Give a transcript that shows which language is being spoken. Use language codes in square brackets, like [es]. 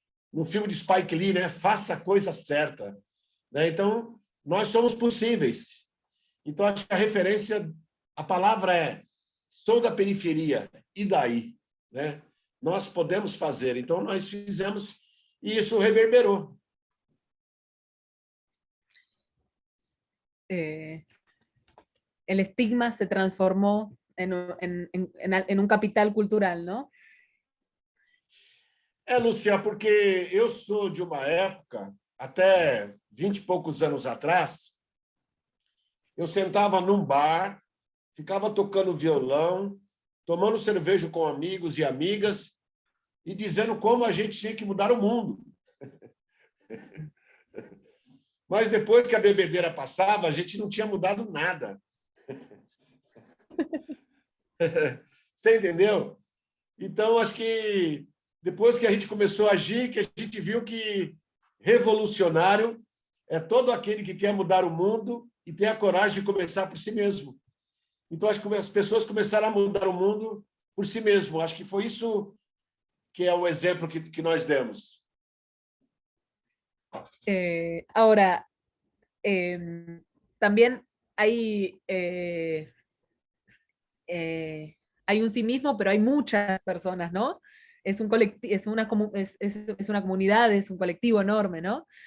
[pt] No filme de Spike Lee, né? Faça a coisa certa. Né? Então, nós somos possíveis. Então, acho que a referência, a palavra é sou da periferia, e daí? Né? Nós podemos fazer. Então, nós fizemos e isso reverberou. [es] El estigma se transformó en un capital cultural, ¿no? [pt] Lucia, porque eu sou de uma época, até 20 e poucos anos atrás, eu sentava num bar, ficava tocando violão, tomando cerveja com amigos e amigas e dizendo como a gente tinha que mudar o mundo. Mas depois que a bebedeira passava, a gente não tinha mudado nada. Você entendeu? Então, acho que depois que a gente começou a agir, que a gente viu que revolucionário é todo aquele que quer mudar o mundo e tem a coragem de começar por si mesmo. Então, acho que as pessoas começaram a mudar o mundo por si mesmo. Acho que foi isso que é o exemplo que nós demos. [es] Ahora, también hay un sí mismo, pero hay muchas personas, ¿no? Es una comunidad, es un colectivo enorme, ¿no?